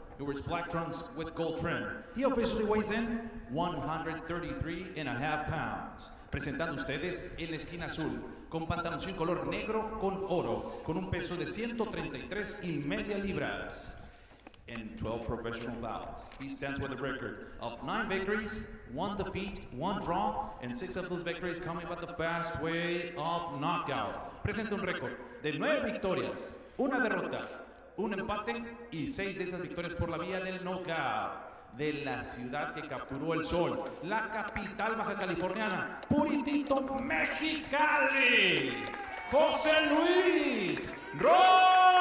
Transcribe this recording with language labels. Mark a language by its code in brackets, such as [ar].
[en] He wears black trunks with gold trim. He officially weighs in 133.5 pounds. [es] Presentando ustedes en la esquina azul, con pantaloncillo color negro con oro, con un peso de 133.5 libras. [en] In 12 professional bouts, he stands with a record of 9 victories, 1 defeat, 1 draw, and 6 of those victories coming by the fast way of knockout. [es] Presenta un récord de 9 victorias, 1 derrota, 1 empate y 6 de esas victorias por la vía del knockout. De la ciudad que capturó el sol, la capital baja californiana, Puritito, Mexicali, José Luis Rojas.